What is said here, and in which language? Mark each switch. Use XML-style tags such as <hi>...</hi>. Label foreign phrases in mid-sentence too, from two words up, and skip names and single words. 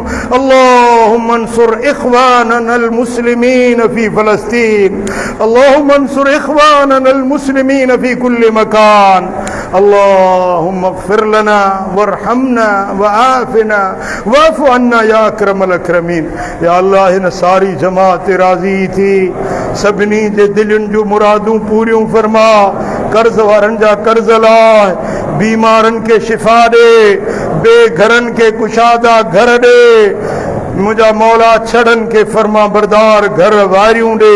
<ar>اللهم انصر إخواننا المسلمين في فلسطين. اللهم انصر إخواننا المسلمين في كل مكان. اللهم اغفر لنا وارحمنا وعافنا واعف عنا يا أكرم الأكرمين.</ar> <sd>या अल्लाह हिन सारी जमात राज़ी थी सभिनी जे दिलनि जूं मुरादूं पूरियूं फरमा. कर्ज़ वारनि जा कर्ज़ लाइ बीमारनि खे शिफ़ा ॾे बेघरनि खे कुशादा घर ॾे. मुंहिंजा मौला छड़नि खे फरमा बरदार घर वारियूं ॾे.</sd>